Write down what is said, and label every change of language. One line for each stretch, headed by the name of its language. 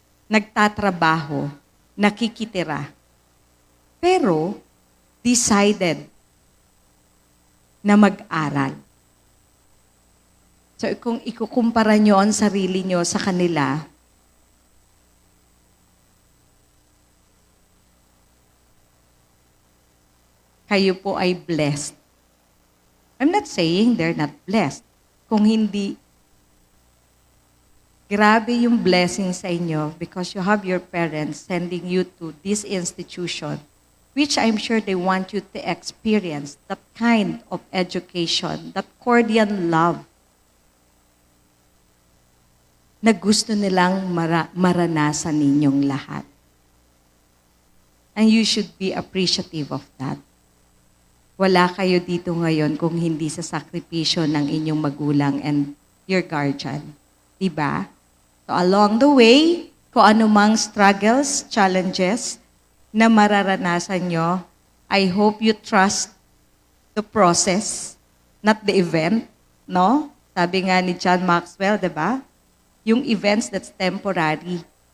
Filipino: Nagtatrabaho, nakikitira. Pero, decided na mag-aral. So, kung ikukumpara nyo ang sarili nyo sa kanila, kayo po ay blessed.
English: I'm not saying they're not blessed.
Filipino: Kung hindi, grabe yung blessing sa inyo
English: because you have your parents sending you to this institution, which I'm sure they want you to experience that kind of education, that cordial love
Filipino: na gusto nilang maranasan ninyong lahat.
English: And you should be appreciative of that.
Filipino: Wala kayo dito ngayon kung hindi sa sakripisyo ng inyong magulang
English: and your guardian.
Filipino: Diba?
English: So along the way,
Filipino: kung anumang struggles, challenges na mararanasan nyo,
English: I hope you trust the process, not the event. No?
Filipino: Sabi nga ni John Maxwell, diba? Yung
English: events that's temporary.